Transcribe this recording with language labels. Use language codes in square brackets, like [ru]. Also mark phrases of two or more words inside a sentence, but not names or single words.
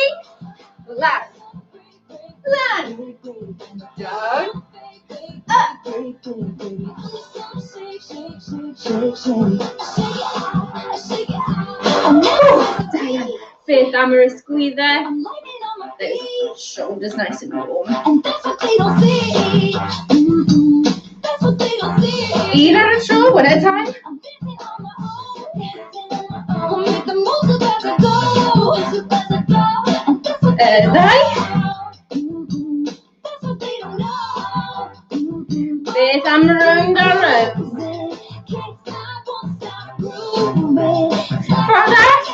[en] Left. Land. Down. Up. [cy] Beth am yr ysgwyddau. [en] Those shoulders nice and warm. And that's what they don't see. That's what they don't see. [cy] Un ar y tro, [en] one at a time. Make the most of every go. [cy] Ddau. [en] It's around the room. Brother?